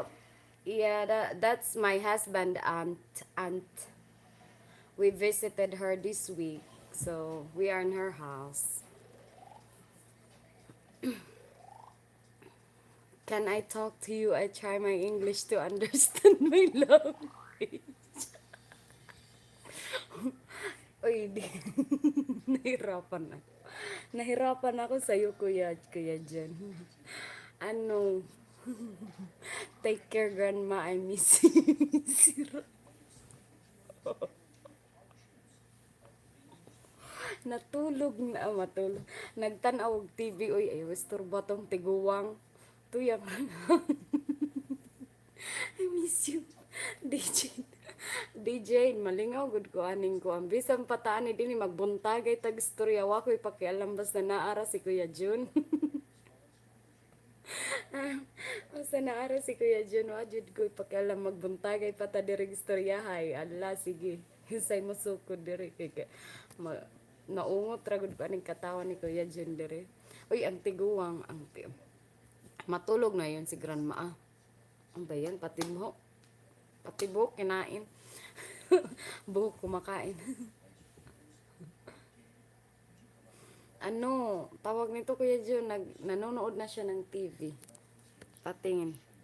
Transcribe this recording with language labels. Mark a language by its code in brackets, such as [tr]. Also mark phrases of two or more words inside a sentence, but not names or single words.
[en] Yeah, that's my husband aunt. We visited her this week, so we are in her house. Can I talk to you? I try my English to understand my language. [ceb] Uy, di. [tl] Nahirapan ako. Nahirapan ako sa'yo, Kuya Jen. Ano? [en] Take care, Grandma. I miss you. [tl] Matulog. [ceb] Nagtanaw og TV. Uy, ay, istorbo tong tiguwang. [en] Tuyang. I miss you. [ceb] DJ, malingaw gud ko aning ko. Ang bisang patani din magbuntagay tag istorya wa ko'y pakialam basta naara si Kuya Jun. Basta naara si Kuya Jun, wa jud ko'y pakialam magbuntagay pa ta diri istoryahay. Ala sige. Say mo sukod diri kay naungot ra gud ko aning katawan ni Kuya Jun diri. Uy, ang tiguwang [tl] matulog na yon [ceb] si Grandma. [tl] Ang bayan pati buhok. Pati buhok kinain. Buhok kumakain. Ano, tawag nito Kuya Jun, nanonood na siya ng TV. Patingin.